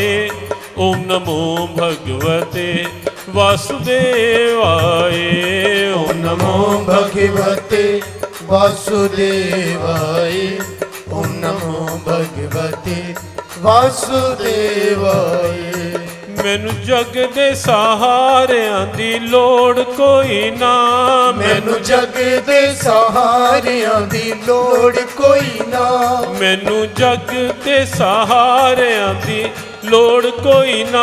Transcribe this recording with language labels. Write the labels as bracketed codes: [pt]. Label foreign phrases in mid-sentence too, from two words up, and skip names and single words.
[sa] ओम नमो भगवते वासुदेवाय। ओम नमो भगवते वासुदेवाय। ओम नमो भगवते वासुदेवाय। [pa] ਮੈਨੂੰ ਜੱਗ ਦੇ ਸਹਾਰਿਆਂ ਦੀ ਲੋੜ ਕੋਈ ਨਾ। ਮੈਨੂੰ ਜੱਗ ਦੇ ਸਹਾਰਿਆਂ ਦੀ ਲੋੜ ਕੋਈ ਨਾ। ਮੈਨੂੰ ਜੱਗ ਦੇ ਸਹਾਰਿਆਂ ਦੀ ਲੋੜ ਕੋਈ ਨਾ।